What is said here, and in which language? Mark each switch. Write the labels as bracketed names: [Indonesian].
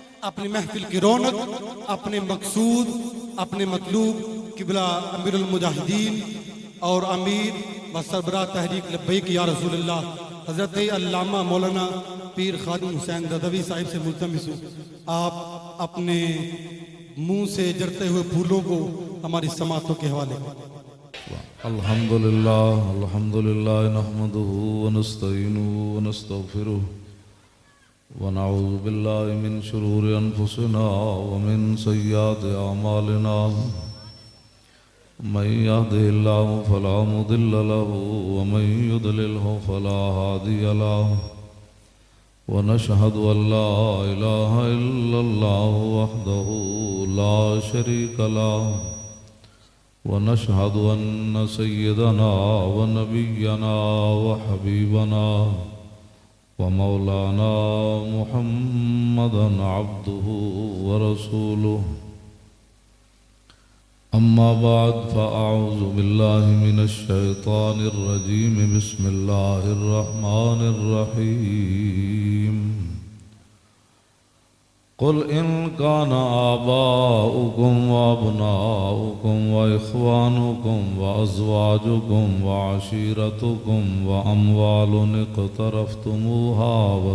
[Urdu] اپنی محفل کی رونق، اپنے مقصود، اپنے مطلوب قبلہ امیر المجاہدین اور امیر و سربراہ تحریک لبیک یا رسول اللہ حضرت علامہ مولانا پیر خادم حسین رضوی صاحب سے ملتمس ہوں، آپ اپنے منہ سے جرتے ہوئے پھولوں کو ہماری سماعتوں کے حوالے [Arabic] الحمدللہ نحمده ونستعینه ونستغفره ونعوذ باللہ من شرور انفسنا ومن سیئات اعمالنا، من يهده الله فلا مضل له ومن يضلله فلا هادي له، ونشهد أن لا إله إلا الله وحده لا شريك له، ونشهد أن سيدنا ونبينا وحبيبنا ومولانا محمدا عبده ورسوله، أما بعد فأعوذ بالله من الشيطان الرجيم، بسم الله الرحمن الرحيم، قل إن كان آباؤكم وأبناؤكم وإخوانكم وأزواجكم وعشيرتكم وأموال اقترفتموها